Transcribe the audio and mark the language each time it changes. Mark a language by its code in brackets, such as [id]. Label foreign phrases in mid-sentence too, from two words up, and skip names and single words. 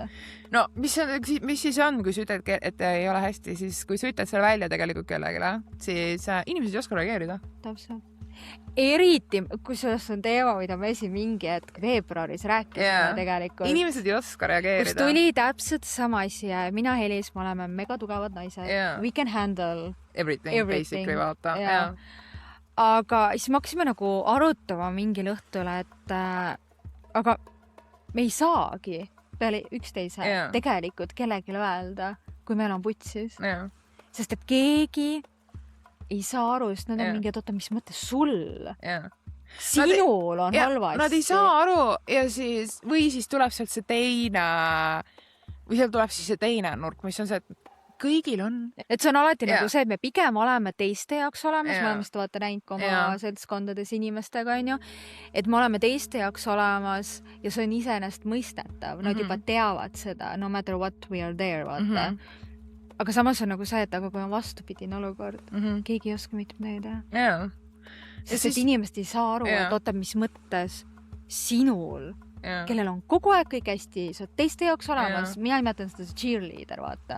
[et] No, mis siis on, kui sa ütled, et ei ole hästi, siis kui sa ütled selle välja tegelikult kellegile, siis inimesed ei oska reageerida. Täpselt. Eriti, kui sellest on teema, mida me mingi hetk veebruaris rääkisime tegelikult. Inimesed ei oska reageerida. Kus tuli täpselt sama asi ja mina Helis, me oleme mega tugevad naised. [en] We can handle everything. Basically, [et] vaata. Aga siis me hakkasime nagu arutama mingil õhtul, et aga me ei saagi peale üksteise tegelikult kellelegi öelda, kui meil on putsis. Sest et keegi ei saa aru, sest nad on mingi, et oota, mis mõttes sul? Sinul on halvasti. Nad ei saa aru ja siis, või siis tuleb sealt see teine, või sealt tuleb siis see teine nurk, mis on see, et kõigil on. Et see on alati nagu see, et me pigem oleme teiste jaoks olemas, me oleme seda vaata näinud oma seltskondades inimestega, on ju, et me oleme teiste jaoks olemas ja see on iseenesest mõistetav, nad juba teavad seda, [en] no matter what we are there, [et] vaata. Aga samas on nagu see, et aga kui on vastupidine olukord, keegi ei oska mitte midagi teha. Sest et inimesed ei saa aru, et oota, mis mõttes sinul, kellel on kogu aeg kõik hästi, sa oled teiste jaoks olemas, mina nimetan seda cheerleader, vaata.